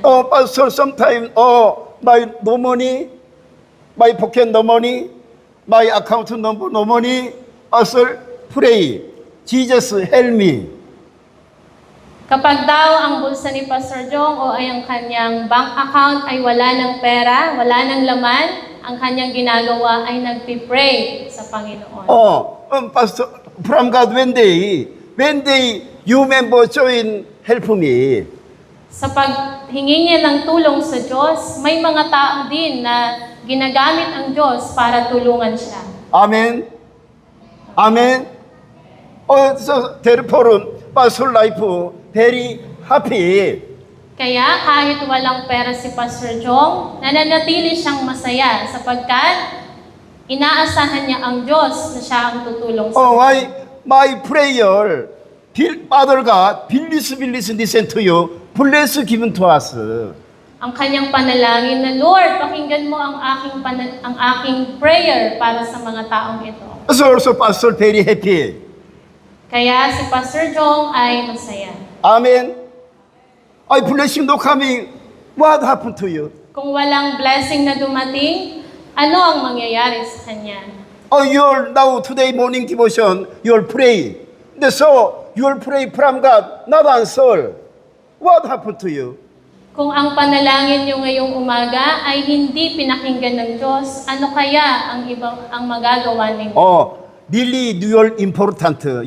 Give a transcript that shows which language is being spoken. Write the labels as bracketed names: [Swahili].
[English] Pastor, sometimes, my no money, my pocket no money, my account number no money. Pastor, pray. Jesus, help me. [Filipino] Kapag daw ang bulsa ni Pastor Jong o ay ang kanyang bank account ay wala ng pera, wala ng laman, ang kanyang ginagawa ay nagpipray sa Panginoon. [English] Pastor, from God, when they, you member join, help me. [Filipino] Sa paghingi niya ng tulong sa Diyos, may mga tao din na ginagamit ang Diyos para tulungan siya. Amen. Amen. [English] So therefore, Pastor life very happy. [Filipino] Kaya kahit walang pera si Pastor Jong, nananatili siyang masaya sapagkat inaasahan niya ang Diyos na siya ang tutulong sa kanya. [English] My prayer, Father God, please listen to you. Bless given to us. [Filipino] Ang kanyang panalangin na, Lord, pakinggan mo ang aking prayer para sa mga taong ito. [English] So also Pastor very happy. [Filipino] Kaya si Pastor Jong ay masaya. [English] Amen. Blessing no coming. What happened to you? [Filipino] Kung walang blessing na dumating, ano ang mangyayari sa kanya? [English] You're now today morning devotion, you'll pray. So you'll pray from God, not answer. What happened to you? [Filipino] Kung ang panalangin niyo ngayong umaga ay hindi pinakinggan ng Diyos, ano kaya ang magagawa ninyo? [English] Really, you're important.